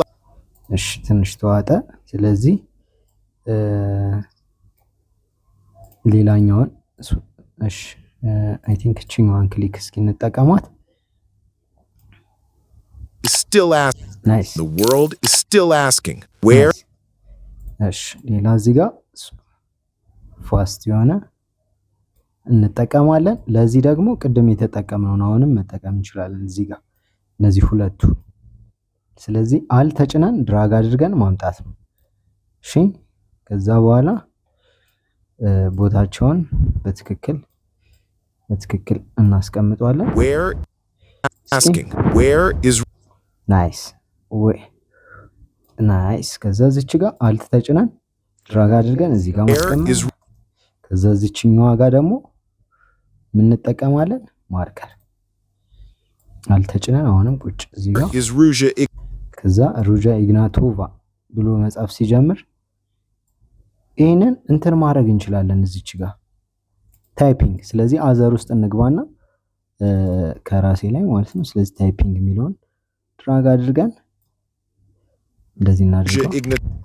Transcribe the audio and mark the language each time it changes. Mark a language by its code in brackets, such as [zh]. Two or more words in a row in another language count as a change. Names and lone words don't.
[am] እሺ ትንሽ ተዋጠ። ስለዚህ ሌላኛውን እሺ [en] I think [am] እቺኛዋን ክሊክ እስኪ እንጠቀማት። [en] is still [am] ናይስ [en] the world is still asking where [am] እሺ ሌላ እዚህ ጋር ፋስት የሆነ እንጠቀማለን። ለዚህ ደግሞ ቅድም የተጠቀምነውን አሁንም መጠቀም እንችላለን እዚህ ጋር እነዚህ ሁለቱ። ስለዚህ አል ተጭነን ድራግ አድርገን ማምጣት ነው። እሺ ከዛ በኋላ ቦታቸውን በትክክል እናስቀምጣለን። [en] where asking where is [am] ናይስ ወይ ናይስ። ከዛ እዚች ጋር አልት ተጭነን ድራግ አድርገን እዚህ ጋር ማስቀመጥ። ከዛ እዚህኛዋ ጋር ደግሞ ምን እንጠቀማለን? ማርከር አልተጭነን አሁንም ቁጭ እዚህ ጋር ከዛ ሩዣ ኢግናቶቫ ብሎ መጻፍ ሲጀምር ይሄንን እንትን ማድረግ እንችላለን እዚች ጋር ታይፒንግ። ስለዚህ አዘር ውስጥ እንግባና ከራሴ ላይ ማለት ነው። ስለዚህ ታይፒንግ የሚለውን ድራግ አድርገን እንደዚህ እናድርገው።